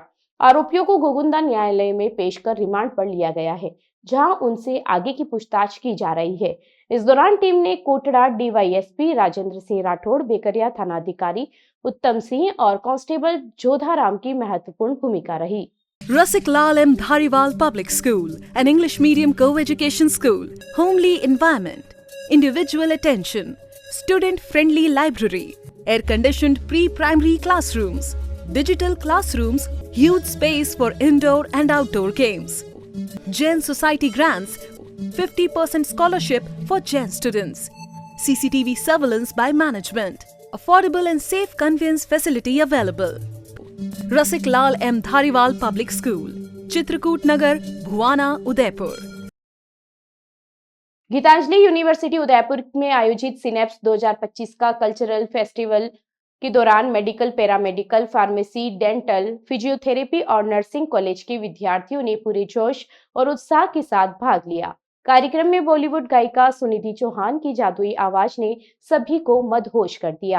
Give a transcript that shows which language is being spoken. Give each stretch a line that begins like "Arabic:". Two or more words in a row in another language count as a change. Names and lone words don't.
Hindi: आरोपियों को गोगुंदा न्यायालय में पेश कर रिमांड पर लिया गया है, जहां उनसे आगे की पूछताछ की जा रही है। इस दौरान टीम ने कोटड़ा DYSP राजेंद्र सिंह राठौड़, बेकरिया थानाधिकारी उत्तम सिंह और कांस्टेबल जोधाराम की महत्वपूर्ण भूमिका रही।
English: Rasik Lal M. Dhariwal Public School, an English medium co-education school, homely environment, individual attention, student-friendly library, air-conditioned pre-primary classrooms, digital classrooms, huge space for indoor and outdoor games. Jain Society grants 50% scholarship for Jain students. CCTV surveillance by management. Affordable and safe conveyance facility available. Rasik Lal M. Dhariwal Public School, Chitrakoot Nagar, Bhuwana, Udaipur.
Hindi: गीतांजलि यूनिवर्सिटी उदयपुर में आयोजित सिनेप्स 2025 का
English: cultural festival
Hindi: के दौरान
English: medical, paramedical, pharmacy, dental, physiotherapy
Hindi: और
English: nursing college
Hindi: के विद्यार्थियों ने पूरे जोश और उत्साह के साथ भाग लिया। कार्यक्रम में बॉलीवुड गायिका सुनिधि चौहान की जादुई आवाज ने सभी को मदहोश कर दिया।